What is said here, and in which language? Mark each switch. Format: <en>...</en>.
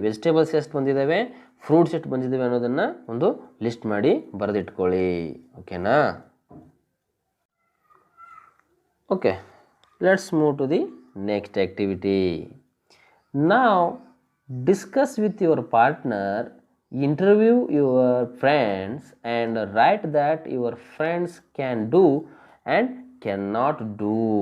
<kn>Vegetables ಎಷ್ಟು ಬಂದಿದ್ದಾವೆ, fruits ಎಷ್ಟು ಬಂದಿದ್ದಾವೆ ಅನ್ನೋದನ್ನು ಒಂದು ಲಿಸ್ಟ್ ಮಾಡಿ ಬರೆದಿಟ್ಕೊಳ್ಳಿ. ಓಕೆನಾ?</kn> <en>Okay, let's move to the next activity. Now discuss with your partner interview your friends and write that your friends can do and can not do.</en>